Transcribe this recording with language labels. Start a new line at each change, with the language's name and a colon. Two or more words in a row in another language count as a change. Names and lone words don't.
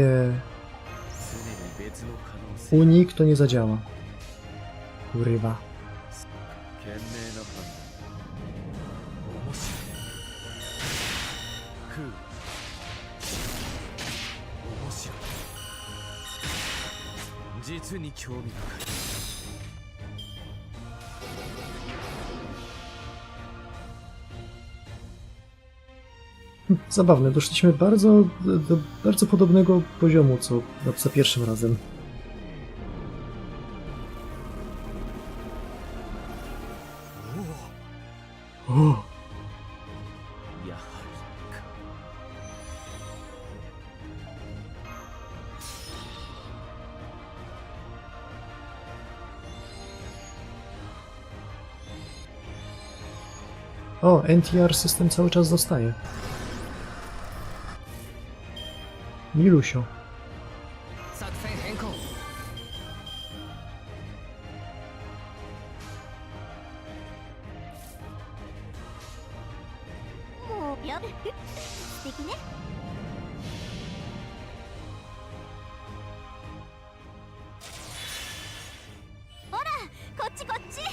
Japanese: 常に別の可能性。
Polish: unik, to nie zadziała. Kurwa.
Japanese: 賢明な判断。面白い。空。面白い。実に興味深い。
Polish: Zabawne, doszliśmy do bardzo podobnego poziomu, co za pierwszym razem. O!
Japanese: やはりか。
Polish: O, NTR system cały czas zostaje. Milusio.
Japanese: 作戦変更。もうやべ素敵ね。ほらこっちこっち。